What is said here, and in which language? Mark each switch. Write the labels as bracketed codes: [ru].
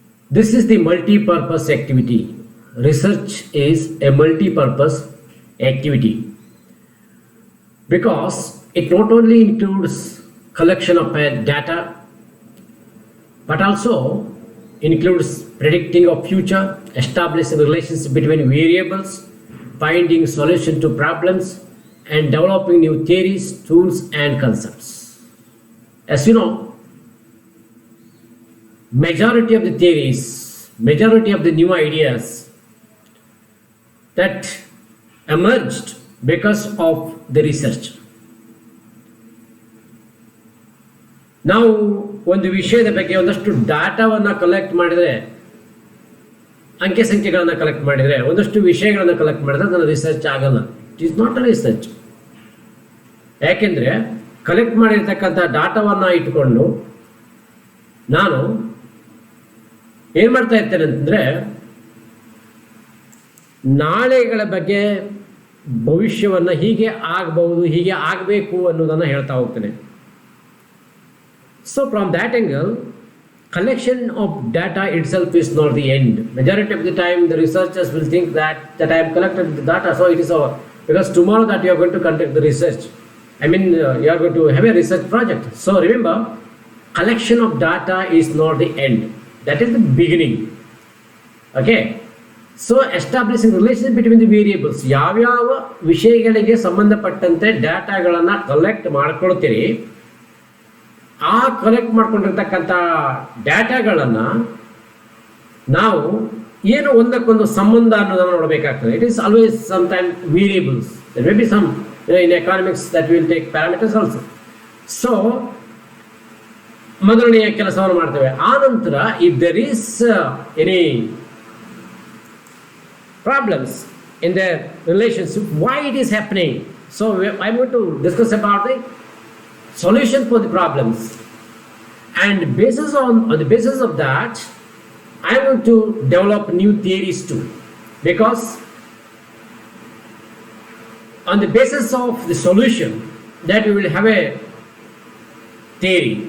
[en] This is the multi-purpose activity. Research is a multi-purpose activity because it not only includes collection of data, but also includes predicting of future, establishing relationship between variables, finding solution to problems, and developing new theories, tools, and concepts. As you know, majority of the theories, majority of the new ideas that emerged because of the research. [kn] ನಾವು ಒಂದು ವಿಷಯದ ಬಗ್ಗೆ ಒಂದಷ್ಟು ಡಾಟಾವನ್ನು collect ಮಾಡಿದರೆ, ಅಂಕೆ ಸಂಖ್ಯೆಗಳನ್ನು collect ಮಾಡಿದರೆ, ಒಂದಷ್ಟು ವಿಷಯಗಳನ್ನು ಕಲೆಕ್ಟ್ ಮಾಡಿದ್ರೆ ಅದನ್ನು ರಿಸರ್ಚ್ ಆಗಲ್ಲ. [en] It is not a research. [kn] ಯಾಕೆಂದರೆ ಕಲೆಕ್ಟ್ ಮಾಡಿರ್ತಕ್ಕಂಥ ಡಾಟಾವನ್ನು ಇಟ್ಕೊಂಡು ನಾನು ಏನು ಮಾಡ್ತಾ ಇರ್ತೇನೆ ಅಂತಂದರೆ, ನಾಳೆಗಳ ಬಗ್ಗೆ ಭವಿಷ್ಯವನ್ನು ಹೀಗೆ ಆಗಬಹುದು, ಹೀಗೆ ಆಗಬೇಕು ಅನ್ನೋದನ್ನು ಹೇಳ್ತಾ ಹೋಗ್ತೇನೆ. [en] So from that angle, collection of data itself is not the end. Majority of the time the researchers will think that I have collected the data, so it is over. Because tomorrow that you are going to conduct the research, you are going to have a research project. So remember, collection of data is not the end. That is the beginning. Okay. So establishing relationship between the variables. [kn] ಯಾವ್ಯಾವ ವಿಷಯಗಳಿಗೆ ಸಂಬಂಧಪಟ್ಟಂತೆ ಡಾಟಾಗಳನ್ನು collect ಮಾಡ್ಕೊಳ್ತೀರಿ, ಆ collect ಮಾಡ್ಕೊಂಡಿರ್ತಕ್ಕಂಥ ಡಾಟಾಗಳನ್ನು ನಾವು ಏನು ಒಂದಕ್ಕೊಂದು ಸಂಬಂಧ ಅನ್ನೋದನ್ನು ನೋಡಬೇಕಾಗ್ತದೆ. [en] It is always some time variables. There may be some in economics that will take parameters also. [kn] So ಮೊದಲನೆಯ ಕೆಲಸವನ್ನು ಮಾಡ್ತೇವೆ. ಆ ನಂತರ [en] If there is any problems in their relationship, why it is happening. So I'm going to discuss about the solution for the problems, and on the basis of that I am going to develop new theories too, because on the basis of the solution that we will have a theory.